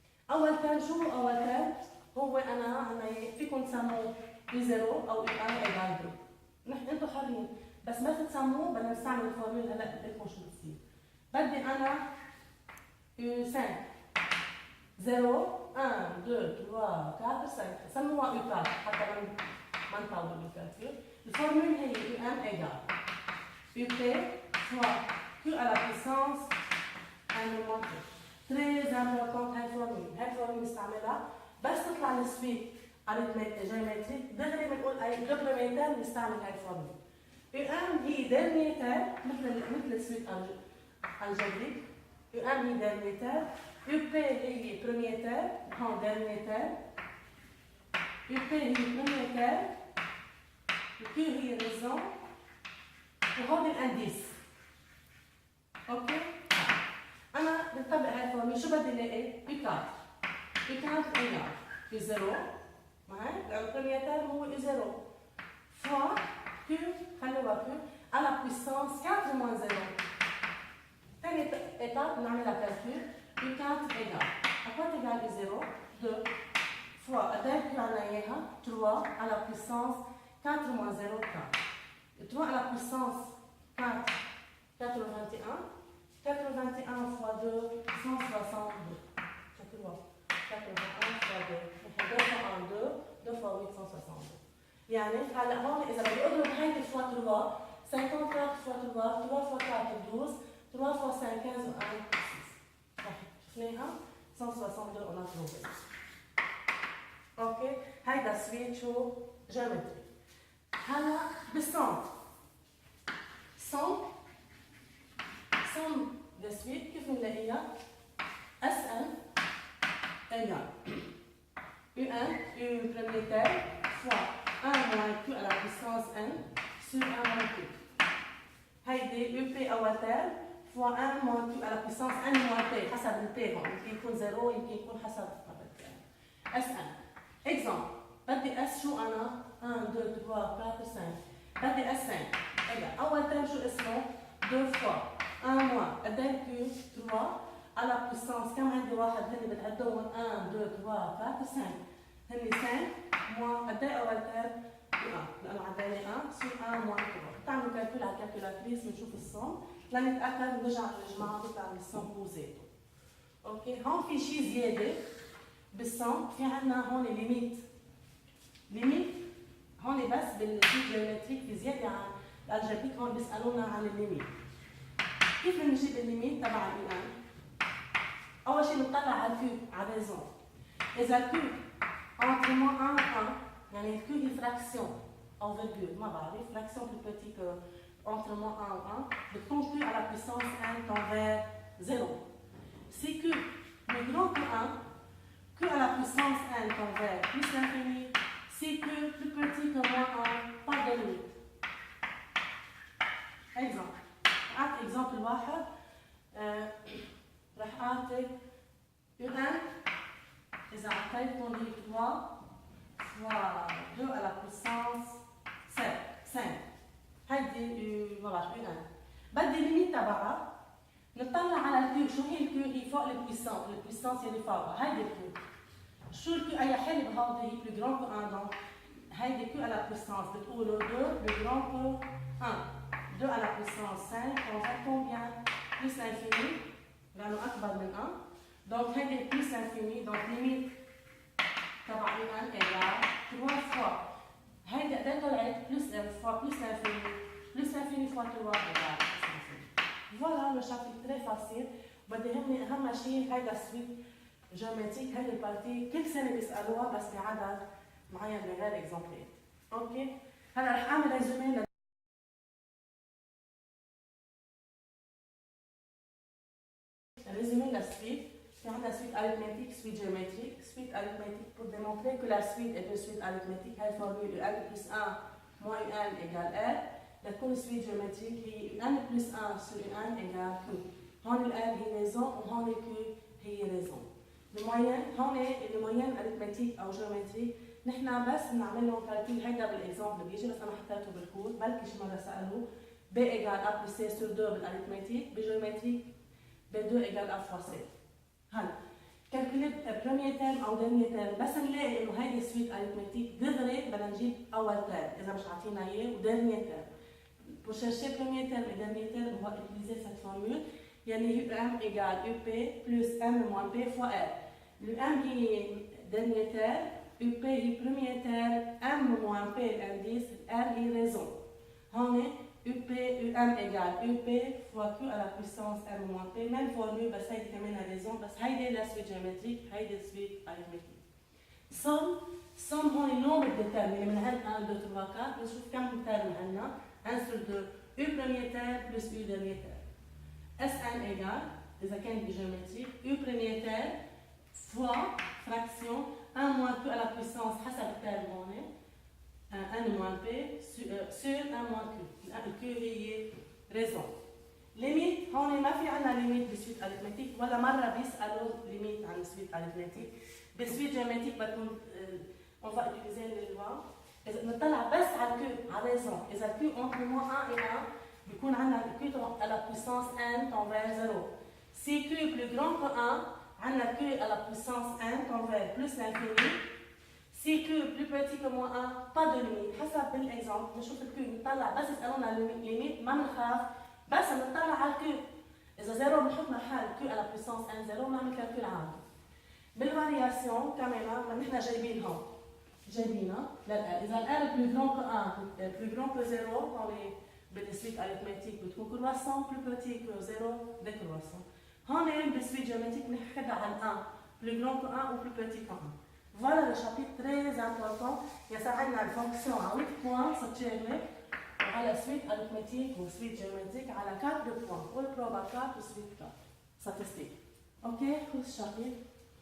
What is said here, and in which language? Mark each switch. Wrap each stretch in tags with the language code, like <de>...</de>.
<ar>أول ترم شو هو أول ترم؟ هو أنا فيكم تسموه U0 أو U1 إيجال 2. نحن أنتم حرين، بس ما تسموه بدنا نستعمل الفورمول هلا بقول لكم شو بتصير. بدي أنا U5 0 1 2 3 4 5 سموها U4 حتى ما نطول بالكالكول.</ar> <fr>الفورمول هي U1 إيجال UP fois Q à la puissance 1 moins 2. Très important</fr> <ar>هاي الفورمول، هاي الفورمول نستعملها بس تطلع السويت جيومتريك دغري بنقول اي كومبلمنتير بنستعمل هاي الفورمول. U1 هي ديرنيتير مثل السويت الجبريك، U1 هي ديرنيتير، UP هي بروميتير، هون ديرنيتير، UP هي بروميتير، Q هي ريزون، وهون الانديس. اوكي؟ أنا بنطبق هاي الفورمول، شو بدي الاقي؟ U4 U4 إيجال U0 معي؟ لأنه البروميير تيرم هو U0 فوا Q خلوها</ar> <fr>Q à la puissance 4 moins 0.</fr> <ar>ثاني étape بنعملها كالكول U4 إيجال</ar> <fr>à quoi égal</fr> <ar>U0 2 فوا قدام Q عنا إياها 3 à la puissance 4 moins 0 4.</ar> <fr>3 à la puissance 4 81. 81 fois 2, 162. C'est 3. 81 fois 2. 2 fois 1, 2. 2 fois 8, 162.</fr> <ar>يعني هلا هون إذا بدي أضرب هيدي فوا 3 54 فوا 3 3 فوا 4 12 3 فوا 5 15 و 1 6. صح شفناها 162</ar> <fr>on a trouvé.</fr> <ar>اوكي هيدا سويت شو جيومتري. هلا بالصم</ar> <fr>somme de suite</fr> <ar>كيف بنلاقيها؟</ar> <fr>Sn égale U1 U premier terme fois 1 moins Q à la puissance n sur 1 moins Q.</fr> <ar>هيدي UP أول terme fois 1 moins Q à la puissance n moins P حسب ال P هون يمكن يكون 0 يمكن يكون حسب الترم.</ar> <fr>Sn.</fr> <ar>exemple بدي S شو أنا؟ 1 2 3 4 5 بدي S5 égale أول terme شو اسمه؟ 2 fois 1 moins قدام Q 3 à la puissance كم عندي واحد هني بتعدهم 1 2 3 4 5 هني 5 moins قدام أول ترم 1 لأنه عندنا 1 سور 1 moins 3. بتعملوا كالكول على الكالكولاتريس بنشوف الصم لنتأكد ونرجع للجماعة بتاع الصم بوزيته. اوكي هون في شيء زيادة بالصم، في عندنا هون ليميت هون بس بالجيومتريك في زيادة عن الالجبريك هون بيسألونا عن الليميت. كيف بنجيب الليميت تبع الان؟ اول شيء بنطلع على الكيو على ريزون. اذا الكيو</ar> <fr>entre moins 1 et 1</fr> <ar>يعني الكيو هي فراكسيون او فيرجول ما بعرف فراكسيون</ar> <fr>plus petit que entre moins 1 et 1</fr> <ar>بتكون</ar> <fr>Q à la puissance n tend vers 0. Si Q plus grand que 1 Q à la puissance n tend vers plus l'infini. Si Q plus petit que moins 1 pas de limite.</fr> <ar>exemple أعطي إكزامبل واحد رح أعطي U1 إذا أعطيتكم هي 3 fois 2 à la puissance 5 هيدي ما بعرف U1 بدي الليميت تبعها نطلع على الكيو. شو هي الكيو؟ هي فوق البويسانس يلي فوقها هيدي الكيو. شو الكيو أي حلب هودي هي</ar> <fr>plus grand que 1</fr> <ar>donc هيدي كيو à la puissance بتقولوا 2 plus grand que 1 2 à la puissance 5,</ar> <fr>on va combien? Plus l'infini,</fr> <ar>لأنه أكبر من 1.</ar> <fr>Donc, هيدي plus l'infini, donc limite تبع U1 égale 3 fois. هيدي قدام طلعت plus fois plus l'infini fois 3 égale plus l'infini.</fr> <ar>فوالا لو شابتر تري فاسيل. بدي يهمني اهم شيء هيدا السويت جيومتريك، هيدي البارتي كل سنه بيسالوها بس بعدد معين من غير اكزامبلات. اوكي؟ هلا رح اعمل ريزومي</ar> <fr>résumé la suite. C'est la suite arithmétique, suite géométrique. Suite arithmétique pour démontrer que la suite est une suite arithmétique. Elle formule n plus 1 moins n égale r. La suite géométrique est n plus 1 sur n égale q.</fr> <ar>هون ال r هي raison وهون ال q هي raison. هون الموين arithmétique أو géométrique نحن بس بنعملهم كالكول. هيدا بالاكزامبل بيجي بس أنا حطيته بالكود بلكي شي مرة سألوه.</ar> <fr>b égale a plus c sur 2 بالاريثماتيك. بالجيومتريك B2 égale A fois C.</fr> <ar>هلا كالكوليت بريمير تيرم او ديرنيير تيرم، بس نلاقي انه هيدي سويت اريثماتيك دغري بدنا نجيب اول تيرم اذا مش عاطينا اياه وديرنيير تيرم.</ar> <fr>Pour chercher premier terme et dernier terme, on va utiliser cette formule.</fr> <ar>يعني UM égale UP plus M moins P fois R.</ar> <fr>Le M est dernier terme, UP est premier terme, M moins P l'indice, R est raison. هون UP, UM égale UP fois Q à la puissance M moins P. Même formule,</fr> <ar>بس هيدي كمان</ar> <fr>raison، بس هيدي la suite géométrique، هيدي suite arithmétique. Somme هون النومbre de termes اللي من هن 1 2 3 4 بنشوف كم terme عندنا 1 sur 2 U premier terme plus U dernier terme. Sn égale إذا كان بجيومتريك U premier terme fois fraction 1 moins Q à la puissance حسب الترم هون n moins P sur 1 moins Q. Q هي raison.</fr> <ar>ليميت هون ما في عندنا ليميت بسويت اريثماتيك ولا مره بيسالوا ليميت عن سويت اريثماتيك. بسويت جيومتريك بتكون</ar> <fr>on va utiliser les lois.</fr> <ar>إذا نطلع بس على Q على raison.</ar> <fr>إذا Q entre moins 1 et 1</fr> <ar>بيكون عندنا</ar> <fr>Q à la puissance n tend vers 0. Si Q est plus grand que 1</fr> <ar>عندنا</ar> <fr>Q à la puissance n tend vers plus l'infini. Si Q est plus petit que moins 1 pas de limite.</fr> <ar>حسب بالexemple نشوف ال Q نطلع بس يسالونا الليميت ما بنخاف بس نطلع على Q. إذا 0 بنحط محل Q à la puissance n 0 بنعمل كالكول عادي. بالفارياسيون كمان نحن جايبينها جايبينها إذا ال R est</ar> <fr>plus grand que 1 plus grand que 0 dans les بالسويت arithmétique بتكون croissant plus petit que 0 décroissant. هون بالسويت géométrique بنحكي عن 1 plus grand que 1 ou plus petit que 1. Voilà le chapitre très important.</fr> <ar>يساعدنا الفونكسيون على 8 points ستشيغلك وعلى</ar> <fr>suite arithmétique ou suite géométrique</fr> <ar>على 4 points. والبروبا 4 و suite 4. Statistique. Ok, خذ الشابير.</ar>